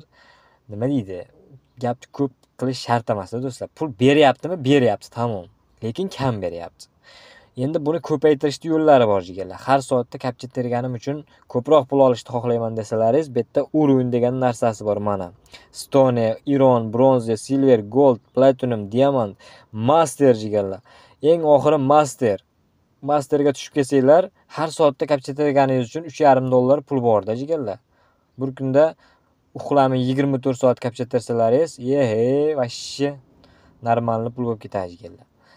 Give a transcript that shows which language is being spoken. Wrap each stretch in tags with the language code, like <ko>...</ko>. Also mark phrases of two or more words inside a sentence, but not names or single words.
<uz>Nima deydi? Gapni ko'p qilish shart emas do'stlar. Pul beryaptimi? Beryapti, tamom. Lekin kam beryapti. Endi buni ko'paytirishning yo'llari bor jigarlar. Har soatda kapcha terganim uchun ko'proq pul olishni xohlayman desalaringiz, bu yerda urovень degan narsasi bor mana.</uz> <en>Stone, iron, bronze, silver, gold, platinum,</en> <uz>diamant, master jigarlar. Eng oxiri master. Masterga tushib kelsanglar, har soatda kapcha terganingiz uchun $3.5 pul borda jigarlar. Bir kunda uxlamay 24 soat kapcha tersalaringiz,</uz> <ru>вообще нормально</ru> <uz>pul bo'lib ketadi jigarlar.</uz>